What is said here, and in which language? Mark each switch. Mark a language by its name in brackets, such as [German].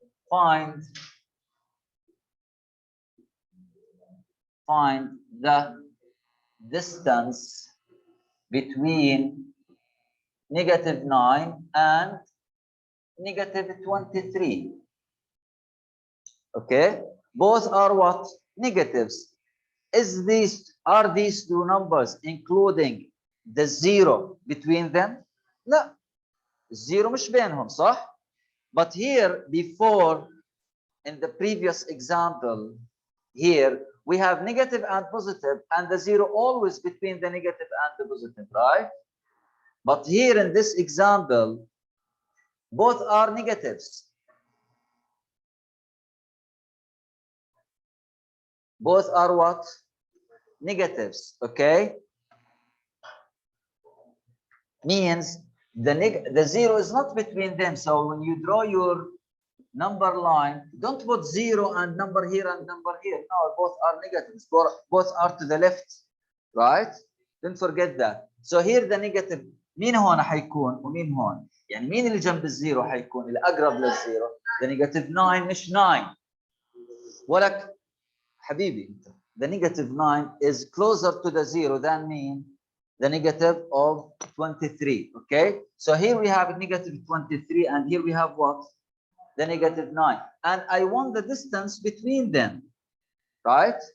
[English] Find the distance between -9 and -23. Okay, both are what? Negatives. Are these two numbers including the 0 between them? No, [Arabic] 0 مش بينهم صح? [English] But here before, in the previous example, here we have negative and positive, and the 0 always between the negative and the positive, right? But here in this example, both are negatives. Both are what? Negatives, okay? Means the 0 is not between them. So when you draw your number line, don't put 0 and number here and number here. No, both are negatives. Both are to the left, right? Don't forget that. So here the negative, [Arabic] مين هون حيكون ومين هون؟ يعني مين اللي جنب الزيرو حيكون اللي أقرب للزيرو؟ [English] The negative 9 [Arabic] مش 9. ولك حبيبي, [English] the negative 9 is closer to the 0 than mean the negative of 23. Okay, so here we have negative 23 and here we have what? The negative 9. And I want the distance between them, right?